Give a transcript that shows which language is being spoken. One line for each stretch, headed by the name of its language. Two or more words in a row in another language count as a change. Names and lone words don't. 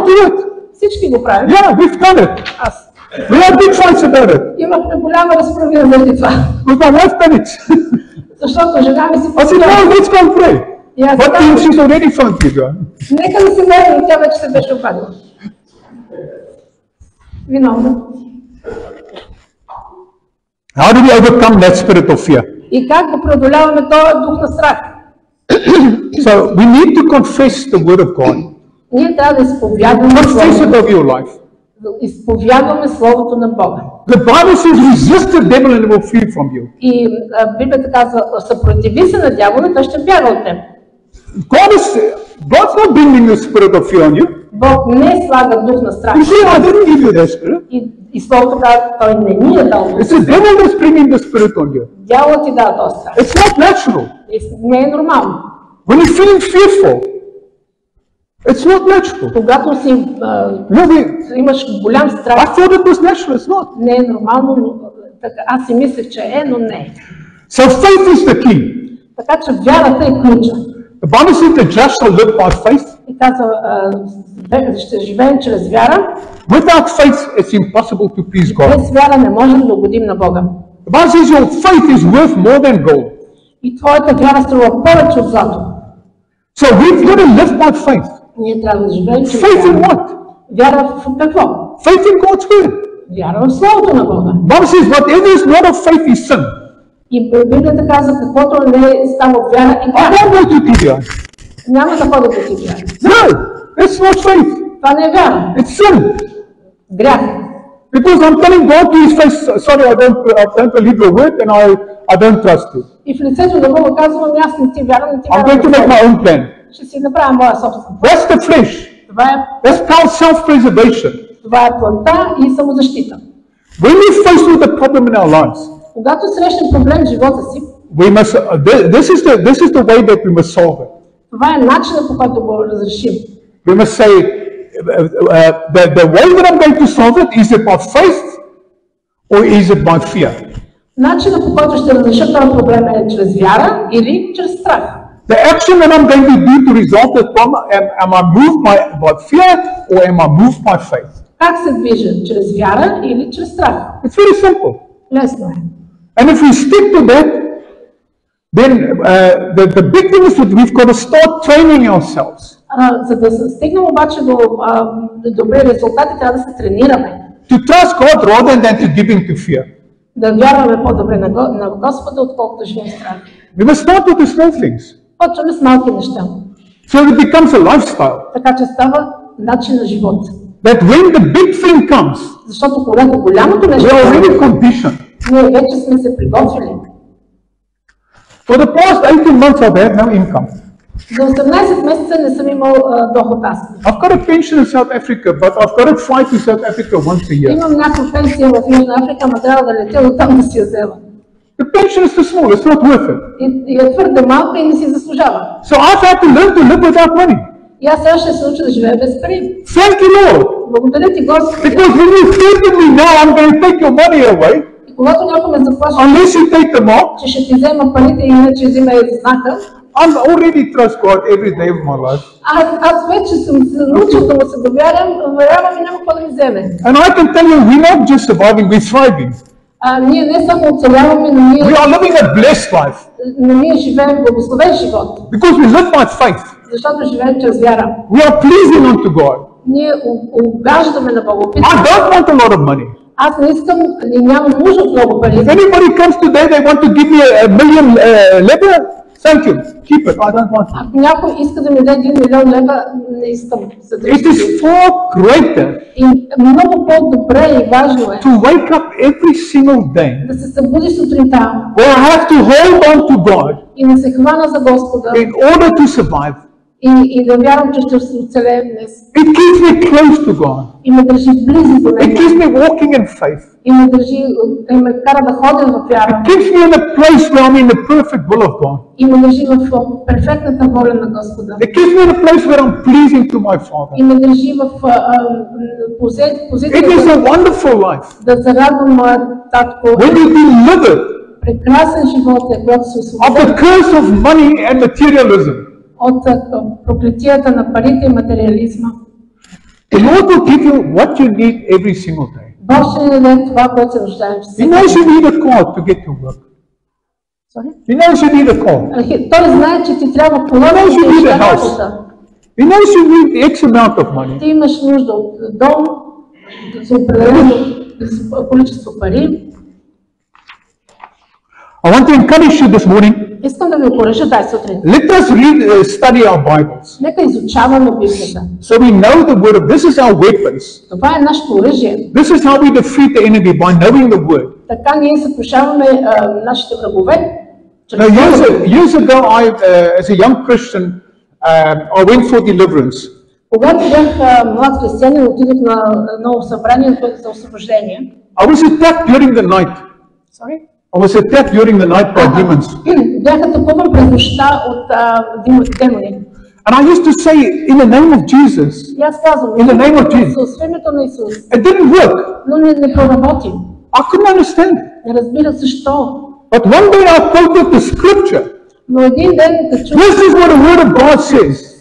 Bulgarian: Бога.
English: do it.
Bulgarian: Всички го правим.
English: Yeah, we've done it.
Bulgarian: Аз.
English: We had big fights about it.
Bulgarian: Имахме голяма разправия заради това.
English: With my wife done it.
Bulgarian: Защото жена ми си
English: I said, no, let's go and pray.
Bulgarian: И аз
English: What
Bulgarian: казах:
English: means she's already phoned TBI?
Bulgarian: нека да се молим, тя вече се беше обадила. Виновна.
English: How do we overcome that spirit of fear?
Bulgarian: И как го преодоляваме този дух на страх?
English: So we need to confess the word of God.
Bulgarian: Ние трябва да изповядваме
English: Confess it
Bulgarian: Словото.
English: of your life.
Bulgarian: Да изповядваме Словото на Бога.
English: The Bible says resist the devil and he will flee from you.
Bulgarian: И Библията казва: съпротиви се на дявола, той ще бяга от теб.
English: God's not bringing the spirit of fear on you.
Bulgarian: Бог не слага дух на страх.
English: You see, I didn't give you that spirit.
Bulgarian: И Словото казва: той не ни е дал дух.
English: It's the devil that's bringing the spirit on you.
Bulgarian: Дяволът ти дава този страх.
English: It's not natural.
Bulgarian: Не е нормално.
English: When you're feeling fearful, it's not natural.
Bulgarian: Когато си имаш голям
English: I
Bulgarian: страх,
English: thought it was natural. It's not.
Bulgarian: не е нормално, но аз си мислех, че е, но не е.
English: So faith is the key.
Bulgarian: Така че вярата е ключа.
English: The Bible says the just shall live by faith.
Bulgarian: И казва: ще живеем чрез вяра.
English: Without faith, it's impossible to please God.
Bulgarian: Без вяра не можем да угодим на Бога.
English: The Bible says your faith is worth more than gold.
Bulgarian: И твоята вяра струва повече от злато.
English: So we've got to live by faith.
Bulgarian: Ние трябва да живеем чрез
English: Faith in
Bulgarian: вяра.
English: what?
Bulgarian: Вяра в какво?
English: Faith in God's word.
Bulgarian: Вяра в Словото на Бога.
English: The Bible says whatever is not of faith is sin.
Bulgarian: И Библията казва: каквото не става от вяра и
English: I
Bulgarian: вяра.
English: don't go to TBI.
Bulgarian: Няма да ходя да ти вяра.
English: No, it's not faith.
Bulgarian: Това не е вяра.
English: It's sin.
Bulgarian: Грях.
English: Because I'm telling God to his face, sorry, I don't believe your word and I don't trust you.
Bulgarian: И в лицето на Бога казвам: аз не ти вярвам, не ти
English: I'm going to make
Bulgarian: вярвам.
English: my own plan.
Bulgarian: Ще си направя моя собствен.
English: That's the flesh.
Bulgarian: Това е
English: That's called self-preservation.
Bulgarian: Това е плънта и самозащита.
English: When we face with a problem in our lives,
Bulgarian: Когато срещнем проблем в живота си,
English: we must, this is the way that we must solve it.
Bulgarian: това е начинът, по който го разрешим.
English: We must say, the way that I'm going to solve it, is it by faith or is it by fear?
Bulgarian: Начинът, по който ще разреша този проблем, е чрез вяра или чрез страх.
English: The action that I'm going to do to resolve the problem, am I moved by fear or am I moved by faith?
Bulgarian: Как се движа? Чрез вяра или чрез страх?
English: It's very simple.
Bulgarian: Лесно е.
English: And if we stick to that, then the big thing is that we've got to start training ourselves
Bulgarian: За да стигнем обаче до добри резултати, трябва да се тренираме.
English: to trust God rather than to give in to fear.
Bulgarian: Да вярваме по-добре на Господа, отколкото живеем в страх.
English: We must start with the small things,
Bulgarian: Почваме с малки неща.
English: so it becomes a lifestyle.
Bulgarian: Така че става начин на живот.
English: That when the big thing comes,
Bulgarian: Защото когато голямото нещо
English: we are already conditioned.
Bulgarian: ние вече сме се приготвили.
English: For the past 18 months, I've had no income.
Bulgarian: За 18 месеца не съм имал доход аз.
English: I've got a pension in South Africa, but I've got to fly to South Africa once a year.
Bulgarian: Имам някаква пенсия в Южна Африка, ама трябва да летя оттам да си я взема.
English: The pension is too small, it's not worth it.
Bulgarian: И е твърде малка и не си заслужава.
English: So I've had to learn to live without money.
Bulgarian: И аз сега ще се уча да живея без пари.
English: Thank you, Lord.
Bulgarian: Благодаря ти, Господи.
English: Because when you say to me now, I'm going to take your money away,
Bulgarian: И когато някой ме заплаши,
English: unless you take them off,
Bulgarian: че ще ти взема парите и иначе взима и знака,
English: I'm already trust God every day of my life.
Bulgarian: аз вече съм се научил да му се доверявам и няма какво да ми вземе.
English: And I can tell you, we're not just surviving, we're thriving.
Bulgarian: Ние не само оцеляваме, но
English: We are living a blessed life
Bulgarian: ние живеем благословен живот,
English: because we live by faith.
Bulgarian: защото живеем чрез вяра.
English: We are pleasing unto God.
Bulgarian: Ние угаждаме на Бога.
English: I don't want a lot of money.
Bulgarian: Аз не искам и нямам нужда от много пари.
English: If anybody comes today, they want to give me a million level, thank you, keep it, I don't want it.
Bulgarian: Ако някой иска да ми даде 1 милион лева, не искам.
English: It is far greater
Bulgarian: И много по-добре и важно е
English: to wake up every single day
Bulgarian: да се събуди сутринта
English: where I have to hold on to God
Bulgarian: и да се хвана за Господа
English: in order to survive.
Bulgarian: и да вярвам, че ще се оцелеем днес.
English: It keeps me close to God.
Bulgarian: И ме държи близо до
English: It
Bulgarian: Него.
English: keeps me walking in faith.
Bulgarian: И ме държи, и ме кара да ходя в вяра.
English: It keeps me in a place where I'm in the perfect will of God.
Bulgarian: И ме държи в перфектната воля на Господа.
English: It keeps me in a place where I'm pleasing to my Father.
Bulgarian: И ме държи в
English: It
Bulgarian: позиция
English: is a wonderful life.
Bulgarian: да зарадвам моя татко.
English: When you deliver
Bulgarian: Прекрасен живот е, когато се
English: of
Bulgarian: освободя
English: the curse of money and materialism,
Bulgarian: от проклетията на парите и материализма.
English: the Lord will give you what you need every single day.
Bulgarian: Бог ще ни даде това, което се нуждаем
English: He
Bulgarian: всеки
English: knows you
Bulgarian: ден.
English: need a car to get to work. Sorry? He knows you need a car.
Bulgarian: Той знае, че ти трябва кола да
English: Knows you
Bulgarian: отидеш
English: need a
Bulgarian: на
English: house.
Bulgarian: работа.
English: He knows you need X amount of money.
Bulgarian: Ти имаш нужда от дом за определено количество пари.
English: I want to encourage you this morning.
Bulgarian: Искам да ви окоръжа тази сутрин.
English: Let us study our Bibles
Bulgarian: Нека изучаваме Библията.
English: so we know the Word of. This is our weapons.
Bulgarian: Това е нашето оръжие.
English: This is how we defeat the enemy by knowing the Word.
Bulgarian: Така ние съкрушаваме нашите врагове. чрез
English: Now,
Bulgarian: Словото.
English: years ago, as a young Christian, I went for deliverance.
Bulgarian: Когато бях млад християнин, отидох на едно събрание за освобождение.
English: I was attacked during the night. Sorry? I was attacked during the night by demons.
Bulgarian: Бях атакуван през нощта от демони.
English: And I used to say, in the name of Jesus,
Bulgarian: И аз казвам,
English: In the name of Jesus.
Bulgarian: Исус, в името на Исус,
English: it didn't work.
Bulgarian: но не проработи.
English: I couldn't understand it.
Bulgarian: Не разбира защо.
English: But one day I quoted the scripture.
Bulgarian: Но един ден да чух
English: This is what the Word of God says.